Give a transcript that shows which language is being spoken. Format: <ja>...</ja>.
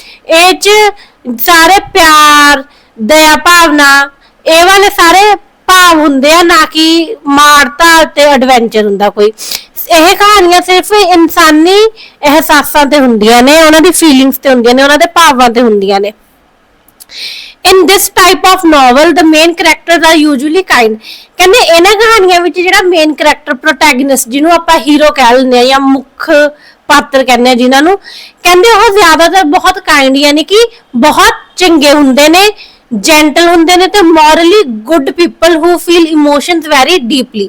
<pa>ਇਹ ਚ ਸਾਰੇ ਪਿਆਰ, ਦਇਆ ਭਾਵਨਾ, ਇਹ ਵਾਲੇ ਸਾਰੇ ਭਾਵ ਹੁੰਦੇ ਆ, ਨਾ ਕਿ ਮਾਰਤਾ ਤੇ ਐਡਵੈਂਚਰ ਹੁੰਦਾ ਕੋਈ। ਇਹ ਕਹਾਣੀਆਂ ਸਿਰਫ ਇਨਸਾਨੀ ਅਹਿਸਾਸਾਂ ਤੇ ਹੁੰਦੀਆਂ ਨੇ, ਉਹਨਾਂ ਦੀ ਫੀਲਿੰਗਸ ਤੇ ਹੁੰਦੀਆਂ ਨੇ, ਉਹਨਾਂ ਦੇ ਭਾਵਾਂ ਤੇ ਹੁੰਦੀਆਂ ਨੇ।</pa> <en>In this type of novel, the main characters are usually kind.</en> <pa>ਕਹਿੰਦੇ ਇਹਨਾਂ ਕਹਾਣੀਆਂ ਵਿੱਚ ਜਿਹੜਾ ਮੇਨ ਕਰੈਕਟਰ ਪ੍ਰੋਟੈਗਨਿਸਟ, ਜਿਹਨੂੰ ਆਪਾਂ ਹੀਰੋ ਕਹਿ ਲੈਂਦੇ ਆ ਜਾਂ ਮੁੱਖ ਪਾਤਰ ਕਹਿੰਦੇ ਆ ਜਿਨ੍ਹਾਂ ਨੂੰ, ਕਹਿੰਦੇ ਉਹ ਜ਼ਿਆਦਾਤਰ ਬਹੁਤ ਕਾਈਂਡ ਯਾਨੀ ਕਿ ਬਹੁਤ ਚੰਗੇ ਹੁੰਦੇ ਨੇ, ਜੈਂਟਲ ਹੁੰਦੇ ਨੇ ਤੇ</pa> <en>Morally good people who feel emotions very deeply.</en>